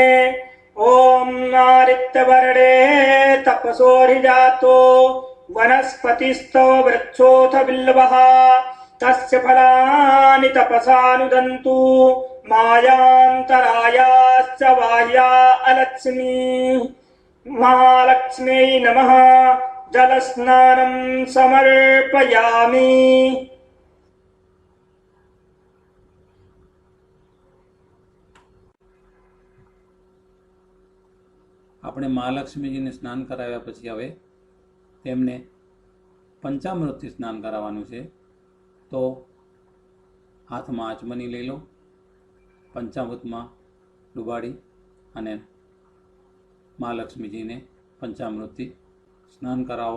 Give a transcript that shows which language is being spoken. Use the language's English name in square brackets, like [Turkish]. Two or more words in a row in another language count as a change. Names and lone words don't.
[Sanskrit] ॐ नारित्यवर्णे तपसोऽधिजातो वनस्पतिस्तव वृक्षोऽथ बिल्वः तस्य फलानि तपसानुदन्तु मायान्तरायाश्च बाह्या अलक्ष्मी. महालक्ष्म्यै नमः. जलस्नानं समर्पयामि. [Gujarati] આપણે મહાલક્ષ્મીજીને સ્નાન કરાવ્યા પછી હવે તેમને પંચામૃતથી સ્નાન કરાવવાનું છે. તો હાથમાં આચમની લઈ લો, પંચામૃતમાં ડુબાડી અને મહાલક્ષ્મીજીને પંચામૃતથી સ્નાન કરાવો.